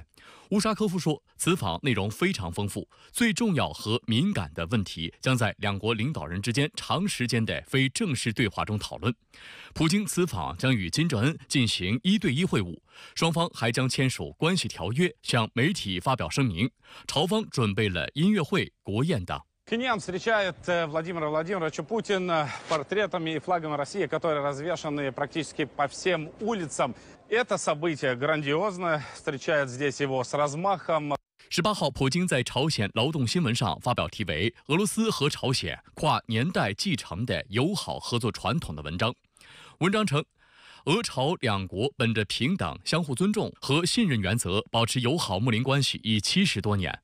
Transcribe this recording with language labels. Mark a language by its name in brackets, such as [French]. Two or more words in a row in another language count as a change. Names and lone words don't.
[Chinese] 乌沙科夫说，此访内容非常丰富，最重要和敏感的问题将在两国领导人之间长时间的非正式对话中讨论。普京此访将与金正恩进行1对1会晤，双方还将签署关系条约，向媒体发表声明。朝方准备了音乐会、国宴等。 [Russian] Пхеньян встречает Владимира Владимировича Путина портретами и флагами России, которые развешаны практически по всем улицам. Это событие грандиозное, встречает здесь его с размахом. [Chinese] 18 号，普京在朝鲜劳动新闻上发表题为《俄罗斯和朝鲜跨年代继承的友好合作传统》的文章。文章称，俄朝两国本着平等、相互尊重和信任原则，保持友好睦邻关系已70多年。